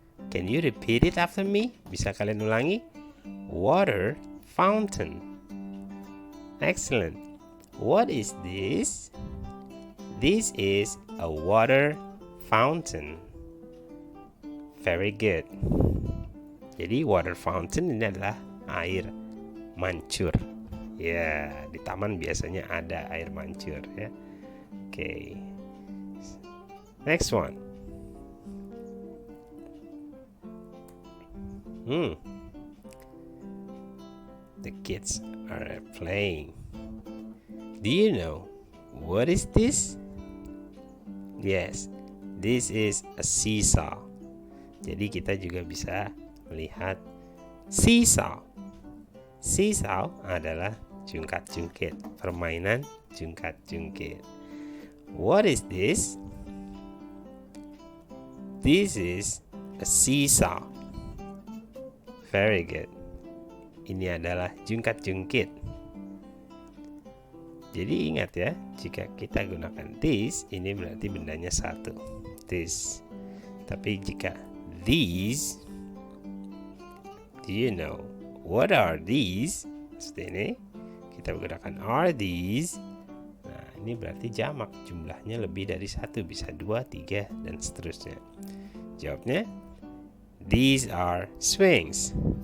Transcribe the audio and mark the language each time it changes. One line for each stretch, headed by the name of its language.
English: Can you repeat it after me?
Indonesian: Bisa kalian ulangi?
English: Water fountain. Excellent. What is this? This is a water fountain. Very good.
Indonesian: Jadi water fountain ini adalah air mancur. Ya, di taman biasanya ada air mancur ya. Oke. Next one.
English: The kids are playing. Do you know what is this? Yes, this is a seesaw.
Indonesian: Jadi kita juga bisa melihat seesaw. Seesaw adalah jungkat-jungkit, permainan jungkat-jungkit.
English: What is this? This is a seesaw. Very good.
Indonesian: Ini adalah jungkat-jungkit. Jadi ingat ya, jika kita gunakan this, ini berarti bendanya satu.
English: This.
Indonesian: Tapi jika
English: these, do you know what are these?
Indonesian: Seperti ini, kita gunakan
English: are these.
Indonesian: Nah, ini berarti jamak, jumlahnya lebih dari satu, bisa 2, 3, dan seterusnya.
English: Jawabnya, these are swings.